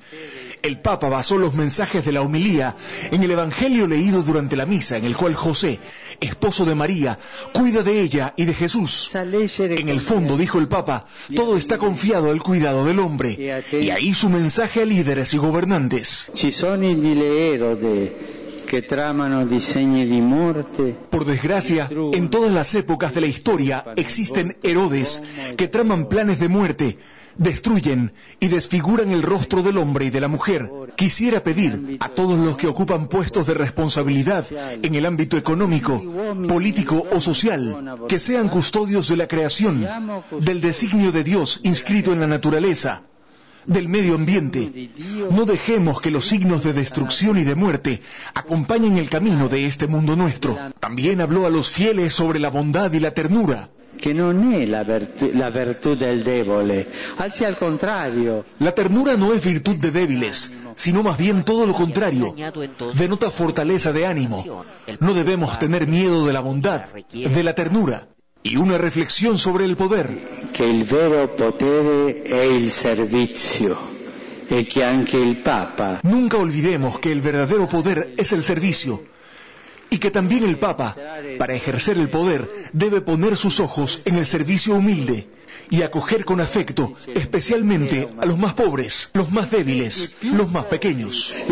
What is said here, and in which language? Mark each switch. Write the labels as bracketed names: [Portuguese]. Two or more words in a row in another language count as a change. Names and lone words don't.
[Spanish] El Papa basó los mensajes de la homilía en el Evangelio leído durante la misa, en el cual José, esposo de María, cuida de ella y de Jesús. En el fondo, dijo el Papa, todo está confiado al cuidado del hombre. Y ahí su mensaje a líderes y gobernantes. [Italian] Que tramano disegni di morte. [Spanish] Por desgracia, en todas las épocas de la historia existen Herodes que traman planes de muerte, destruyen y desfiguran el rostro del hombre y de la mujer. Quisiera pedir a todos los que ocupan puestos de responsabilidad en el ámbito económico, político o social, que sean custodios de la creación, del designio de Dios inscrito en la naturaleza, del medio ambiente. No dejemos que los signos de destrucción y de muerte acompañen el camino de este mundo nuestro. También habló a los fieles sobre la bondad y la ternura. [Italian] Que non è la virtù del debole, anzi al contrario. [Spanish] La ternura no es virtud de débiles, sino más bien todo lo contrario. Denota fortaleza de ánimo. No debemos tener miedo de la bondad, de la ternura. Y una reflexión sobre el poder. [Italian] Que il vero potere è il servizio. E que anche il Papa. [Spanish] Nunca olvidemos que el verdadero poder es el servicio. Y que también el Papa, para ejercer el poder, debe poner sus ojos en el servicio humilde y acoger con afecto, especialmente a los más pobres, los más débiles, los más pequeños.